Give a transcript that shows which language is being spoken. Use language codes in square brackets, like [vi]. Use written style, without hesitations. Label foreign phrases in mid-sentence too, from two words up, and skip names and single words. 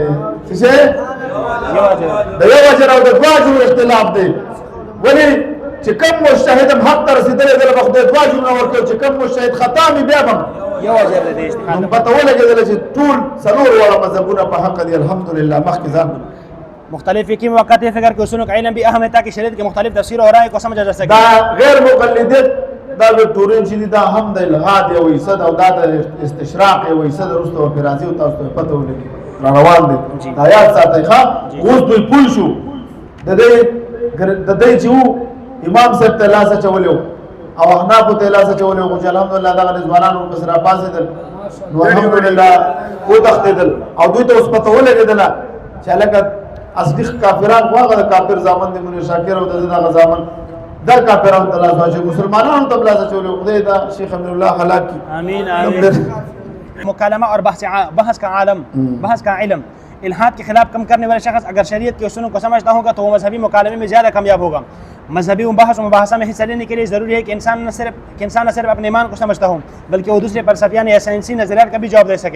[ps] څه د یو اجر او د زواج اختلاف دی. ولی چې کوم مجتهد حق ته رسیدلی دی به خدای دوا جمله ورکړي، چې کوم مجتهد خطا می بیا به یو اجر دی اجتهاد. نو پته ولګېدله چې ټول څلور واړه مذهبونه په حق دي الحمدلله. مخکې ځان [ur] مختلف فقهی مواقع فکر کے اصولوں کا علم بھی اہم ہے تاکہ شریعت کے مختلف تفسیر اور رائے کو سمجھا جا سکے. [ps] دا غیر مقلدیت دا وکټورین چې دي دا هم د الغاد یو حصه ده او دا د استشراق یو حصه ده. وروسته به راځي او تاسو ته پته ولګي را روان دي. دا یاد ساتئ ښه. اوس دوی پوه شو د دې چې و امام صاحب ته لاس اچولی او احنافو ته لاس اچولی خو چې الحمدلله دغه ځوانان ورپسې راپاڅېدل نو الحمدلله وتښتېدل او دوی ته اوس پته ولګېدله چې هلکه اصلي کافران خو هغه د کافر زامن دی منیر شاکر او د دغه زامن دا کافرانو ته لاس واچوي، مسلمانانو ته لاس اچولی. خدای دا شیخ امین الله هلاک کړي. [ar] آمین آمین. [ur] مکالمہ اور بحث کا علم. الحاد کے خلاف کم کرنے والے شخص اگر شریعت کے اصولوں کو سمجھتا ہوگا تو وہ مذہبی مکالمے میں زیادہ کامیاب ہوگا. مذہبی بحث و مباحثہ میں حصہ لینے کے لیے ضروری ہے کہ انسان نہ صرف اپنے ایمان کو سمجھتا ہو بلکہ وہ دوسرے فلسفیانہ یا سائنسی نظریات کا بھی جواب دے سکے.